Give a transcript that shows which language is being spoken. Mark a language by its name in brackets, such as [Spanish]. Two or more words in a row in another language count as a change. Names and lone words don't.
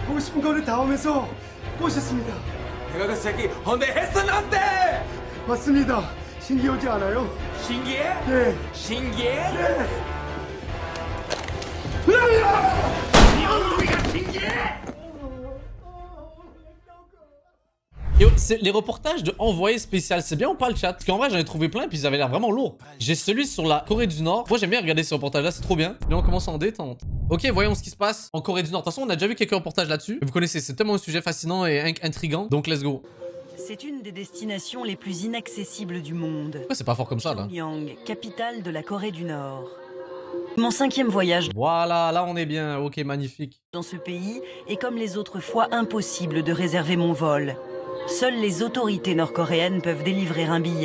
[Korean] 하고 싶은 거를 다 하면서 꼬셨습니다. 내가 그 새끼 헌대했어 난데. 맞습니다. 신기하지 않아요? 신기해? 네. 신기해? 네. 이 엉덩이가 신기해? [French] Yo, les reportages de Envoyé spécial, c'est bien ou pas le chat? Parce qu'en vrai, j'en ai trouvé plein, puis ils avaient l'air vraiment lourds. J'ai celui sur la Corée du Nord. Moi, j'aime bien regarder ce reportage-là, c'est trop bien. Et là, on commence en détente. Ok, voyons ce qui se passe en Corée du Nord. De toute façon, on a déjà vu quelques reportages là-dessus. Vous connaissez, c'est tellement un sujet fascinant et intriguant. Donc, [English] let's go. [French] C'est une des destinations les plus inaccessibles du monde. Pourquoi c'est pas fort comme ça, là? Pyongyang, capitale de la Corée du Nord. Mon 5e voyage Voilà, là, on est bien. Ok, magnifique. dans ce pays est comme les autres fois impossible de réserver mon vol. Seules les autorités nord-coréennes peuvent délivrer un billet.